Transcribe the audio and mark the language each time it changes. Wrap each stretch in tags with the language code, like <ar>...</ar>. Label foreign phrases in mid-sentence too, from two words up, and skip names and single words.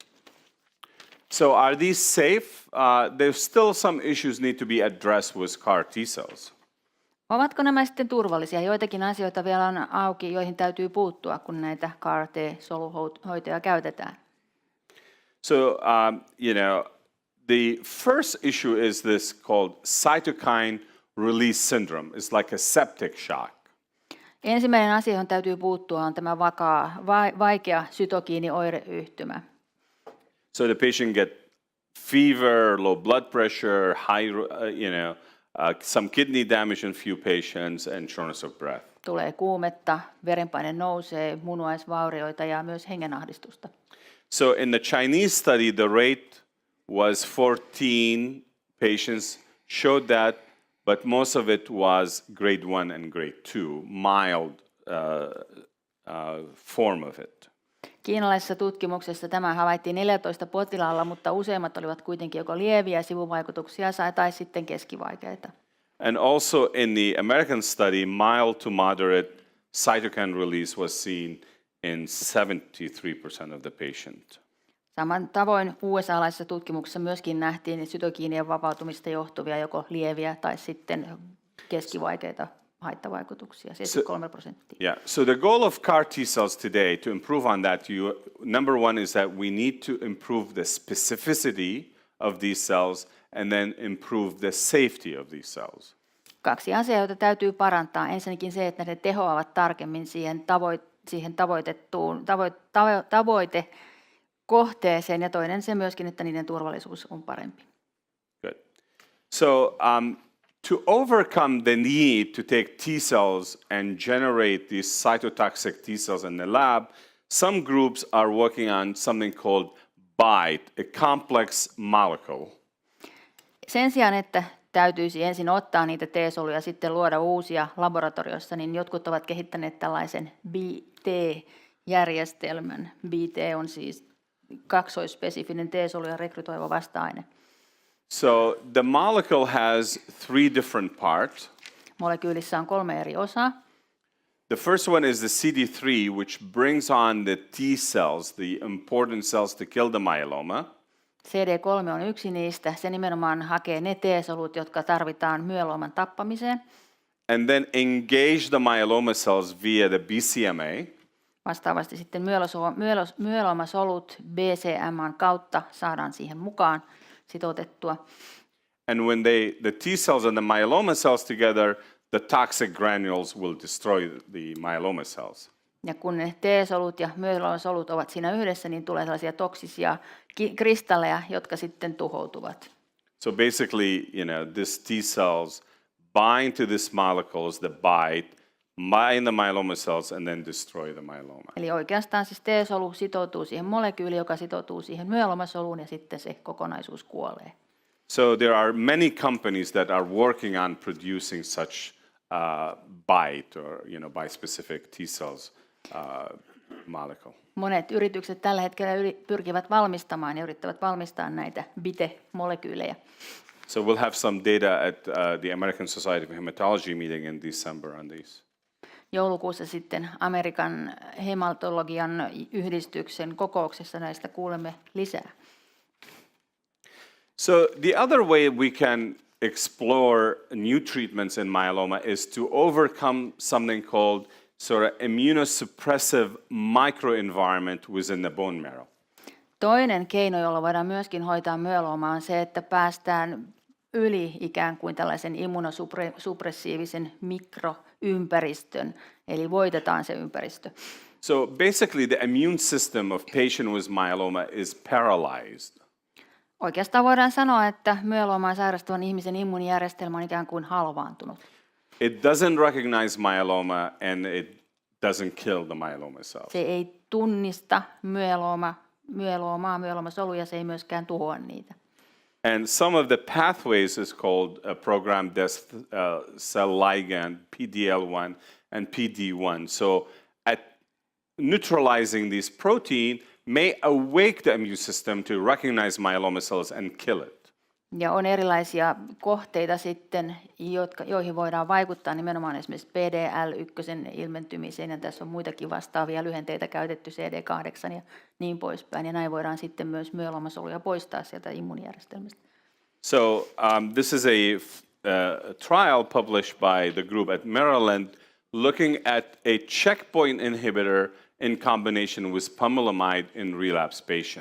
<en>So are these safe? There's still some issues need to be addressed with CAR T cells.</en> <fi>Ovatko nämä sitten turvallisia? Joitakin asioita vielä on auki, joihin täytyy puuttua, kun näitä CAR T-soluhoitoja käytetään.</fi> <en>So, the first issue is this called cytokine release syndrome. It's like a septic shock.</en> <fi>Ensimmäinen asia, johon täytyy puuttua, on tämä vaikea sytokiinioireyhtymä.</fi> <en>So the patient get fever, low blood pressure, some kidney damage in few patients, and shortness of breath.</en> <fi>Tulee kuumetta, verenpaine nousee, munuaisvaurioita ja myös hengenahdistusta.</fi> <en>So in the Chinese study, the rate was 14 patients showed that, but most of it was grade 1 and grade 2, mild form of it.</en> <fi>Kiinalaisessa tutkimuksessa tämä havaittiin 14 potilaalla, mutta useimmat olivat kuitenkin joko lieviä sivuvaikutuksia tai sitten keskivaikeita.</fi> <en>And also in the American study, mild to moderate cytokine release was seen in 73% of the patient.</en> <fi>Saman tavoin USA-laisessa tutkimuksessa myöskin nähtiin sytokiinien vapautumista johtuvia joko lieviä tai sitten keskivaikeita haittavaikutuksia, 73%.</fi> <en>Yeah, so the goal of CAR T cells today, to improve on that, number one is that we need to improve the specificity of these cells and then improve the safety of these cells.</en> <fi>2 asiaa, joita täytyy parantaa. Ensinnäkin se, että ne tehoavat tarkemmin siihen tavoitekohteeseen, ja toinen se myöskin, että niiden turvallisuus on parempi.</fi> <en>Good. So to overcome the need to take T cells and generate these cytotoxic T cells in the lab, some groups are working on something called BITE, a complex molecule.</en> <fi>Sen sijaan, että täytyisi ensin ottaa niitä T-soluja ja sitten luoda uusia laboratoriossa, niin jotkut ovat kehittäneet tällaisen BT-järjestelmän. BT on siis kaksoisspesifinen T-soluja rekrytoiva vasta-aine.</fi> <en>So the molecule has 3 different parts.</en> <fi>Molekyylissä on 3 eri osaa.</fi> <en>The first one is the CD3, which brings on the T cells, the important cells to kill the myeloma.</en> <fi>CD3 on yksi niistä. Se nimenomaan hakee ne T-solut, jotka tarvitaan myelooman tappamiseen.</fi> <en>And then engage the myeloma cells via the BCMA.</en> <fi>Vastaavasti sitten myeloomasolut BCMAn kautta saadaan siihen mukaan sitoutettua.</fi> <en>And when the T cells and the myeloma cells together, the toxic granules will destroy the myeloma cells.</en> <fi>Ja kun ne T-solut ja myeloomasolut ovat siinä yhdessä, niin tulee sellaisia toksisia kristalleja, jotka sitten tuhoutuvat.</fi> <en>So basically, this T cells bind to this molecules, the BITE, bind the myeloma cells and then destroy the myeloma.</en> <fi>Eli oikeastaan siis T-solu sitoutuu siihen molekyyliin, joka sitoutuu siihen myeloomasoluun, ja sitten se kokonaisuus kuolee.</fi> <en>So there are many companies that are working on producing such BITE or bispecific T cells molecule.</en> <fi>Monet yritykset tällä hetkellä pyrkivät valmistamaan ja yrittävät valmistaa näitä BITE-molekyylejä.</fi> <en>So we'll have some data at the American Society of Hematology meeting in December on these.</en> <fi>Joulukuussa sitten Amerikan hematologian yhdistyksen kokouksessa näistä kuulemme lisää.</fi> <en>So the other way we can explore new treatments in myeloma is to overcome something called sort of immunosuppressive microenvironment within the bone marrow.</en> <fi>Toinen keino, jolla voidaan myöskin hoitaa myeloomaa, on se, että päästään yli ikään kuin tällaisen immunosuppressiivisen mikroympäristön, eli voitetaan se ympäristö.</fi> <en>So basically the immune system of patient with myeloma is paralyzed.</en> <fi>Oikeastaan voidaan sanoa, että myeloomaa sairastavan ihmisen immuunijärjestelmä on ikään kuin halvaantunut.</fi> <en>It doesn't recognize myeloma and it doesn't kill the myeloma cells.</en> <fi>Se ei tunnista myeloomasoluja, se ei myöskään tuhoa niitä.</fi> <en>And some of the pathways is called programmed cell ligand, PDL1 and PD1. So at neutralizing this protein may awake the immune system to recognize myeloma cells and kill it.</en> <fi>Ja on erilaisia kohteita sitten, joihin voidaan vaikuttaa nimenomaan esimerkiksi PDL1 ilmentymiseen, ja tässä on muitakin vastaavia lyhenteitä käytetty, CD8 ja niin poispäin, ja näin voidaan sitten myös myeloomasoluja poistaa sieltä immuunijärjestelmästä.</fi> <en>So this is a trial published by the group at Maryland looking at a checkpoint inhibitor in combination with pomalidomide in relapse patient.</en>